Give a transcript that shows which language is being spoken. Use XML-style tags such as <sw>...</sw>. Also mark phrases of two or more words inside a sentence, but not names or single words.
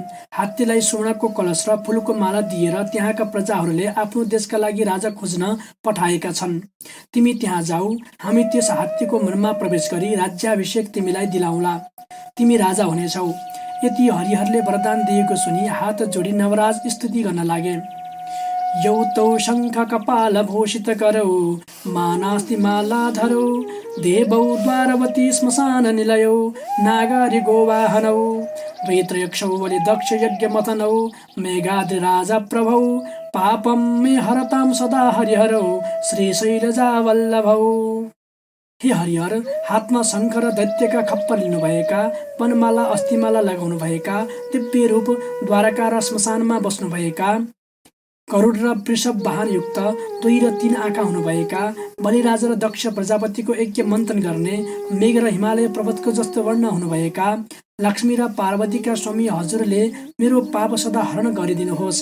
<ne>हात्तीलाई सुवर्णको कलश र फुलको माला दिएर त्यहाँका प्रजाहरूले आफ्नो देशका लागि राजा खोज्न पठाएका छन्। तिमी त्यहाँ जाऊ, हामी त्यस हात्तीको मनमा प्रवेश गरी राज्याभिषेक तिमीलाई दिलाउँला, तिमी राजा हुनेछौ। यति हरिहरले वरदान दिएको सुनि हात जोडी नवराज स्तुति गर्न लागे।</ne> <sa>यौतौ शङ्ख कपाल भूषित करौ, मानास्ति मालाधरौ, देवौ द्वारवती श्मशान निलयौ, नागारि गोवाहनौ, वेत्रयक्षौ बलि दक्ष यज्ञ मथनौ, मेघाद्रि राजा प्रभौ, पापम मे हरताम सदा हरिहरौ, श्रीशैलजा वल्लभौ।</sa> <ne>हे हरिहर, हातमा शङ्ख र दैत्यका खप्पर लिनुभएका, वनमाला अस्थिमाला लगाउनुभएका, दिव्य रूप द्वारका र श्मशानमा बस्नुभएका, गरुड र वृषभ वाहन युक्त 2 र 3 आँखा हुनुभएका, बलिराज र दक्ष प्रजापतिको यज्ञ मन्थन गर्ने, मेघ र हिमालय पर्वतको जस्तो वर्ण हुनुभएका, लक्ष्मी र पार्वतीका स्वामी हजुरले मेरो पाप सदा हरण गरिदिनुहोस्।</ne>